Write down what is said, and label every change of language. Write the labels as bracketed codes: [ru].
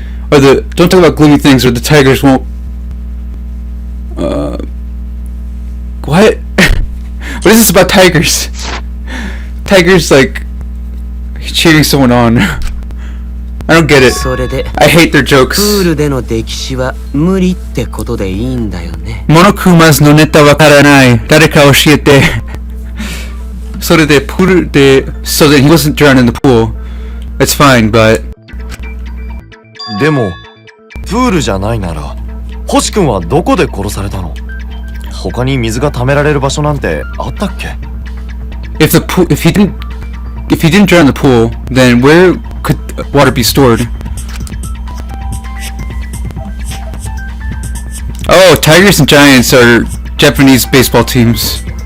[en] Or don't talk about gloomy things or the tigers won't. What? What is this about tigers? Tigers like cheering someone on. I don't get it. [ja] それで [en] I hate their [ja] プ [en] jokes. [ja] ールでの溺死は無理ってことでいいんだよね。 Monokuma's no neta wakaranai. Dareka oshiete. [en] So that so that he wasn't drowned in the pool. It's fine, but [ja] でもプールじゃないなら星君はどこで殺されたの？他に水が溜められる場所なんてあったっけ？ [en] if he didn't drown in the pool, then where could water be stored? Oh, Tigers and Giants are Japanese baseball teams.